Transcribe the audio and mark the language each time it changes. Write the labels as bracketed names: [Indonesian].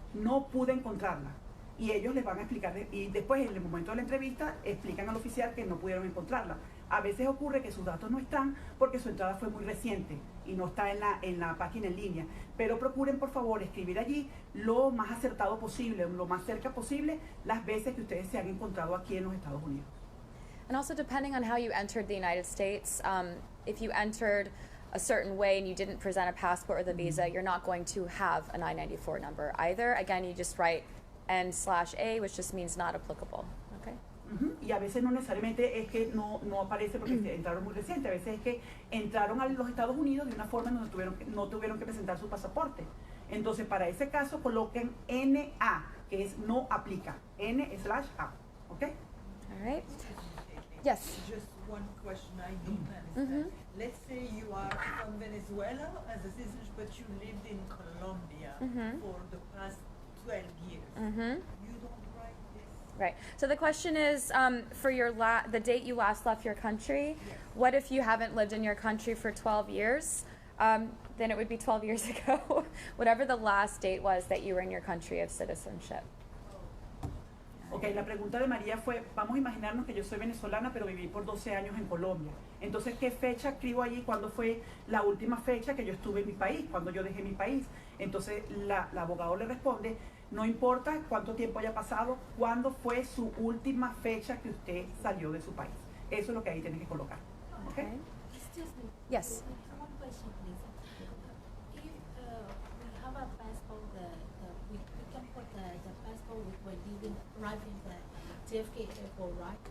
[Spanish] No pude encontrarla. Y ellos les van a explicar, y después en el momento de la entrevista explican al oficial que no pudieron encontrarla. A veces ocurre que sus datos no están porque su entrada fue muy reciente y no está en la página en línea. Pero procuren por favor escribir allí lo más acertado posible, lo más cerca posible, las veces que ustedes se han encontrado aquí en los Estados Unidos. [English] And also depending on how you entered the United States, if you entered a certain way and you didn't present a passport or the visa, you're not going to have an I-94 number either. Again, you just write N/A, which just means not applicable. Okay. [Spanish] Y a veces no necesariamente es que no aparece porque entraron muy reciente, a veces es que entraron a los Estados Unidos de una forma en donde no tuvieron que presentar su pasaporte. Entonces, para ese caso, coloquen NA, que es no aplica, N/A. Okay? [English] All right. Yes. Just one question I don't understand. Let's say you are from Venezuela as a citizen, but you lived in Colombia for the past 12 years. You don't write this? Right. So the question is, for your the date you last left your country, Yes. what if you haven't lived in your country for 12 years? Then it would be 12 years ago, whatever the last date was that you were in your country of citizenship. [Spanish] Ok, la pregunta de María fue, vamos a imaginarnos que yo soy venezolana, pero viví por 12 años en Colombia. Entonces, ¿qué fecha escribo allí? ¿Cuándo fue la última fecha que yo estuve en mi país? ¿Cuándo yo dejé mi país? Entonces, la abogado le responde, no importa cuánto tiempo haya pasado, ¿cuándo fue su última fecha que usted salió de su país? Eso es lo que ahí tiene que colocar. [English] Okay? Excuse me. Yes. One question, please. If we have a passport, we can put the passport when leaving, arriving the JFK airport, right?